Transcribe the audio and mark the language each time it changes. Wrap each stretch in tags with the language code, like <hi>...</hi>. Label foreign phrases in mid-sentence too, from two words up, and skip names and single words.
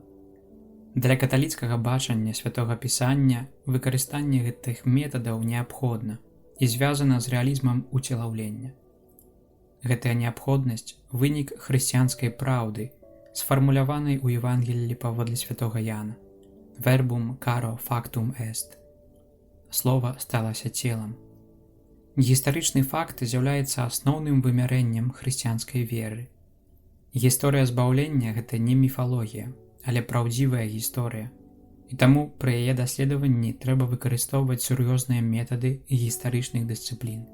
<be>Для каталіцкага бачання святога Пісання выкарыстанне гэтых метадаў неабходна і звязана з рэалізмам уцелаўлення. Гэтая неабходнасць – вынік хрысціянскай праўды, сфармуляванай у Евангеліі паводле святога Яна</be> <la>«Verbum caro factum est» –</la> <be>«Слова сталася целам». Гістарычны факт з'яўляецца асноўным вымярэннем хрысціянскай веры. Гісторыя збаўлення – гэта не міфалогія, але праўдзівая гісторыя, і таму пры яе даследаванні трэба выкарыстоўваць сур'ёзныя метады гістарычных дысцыплін.</be>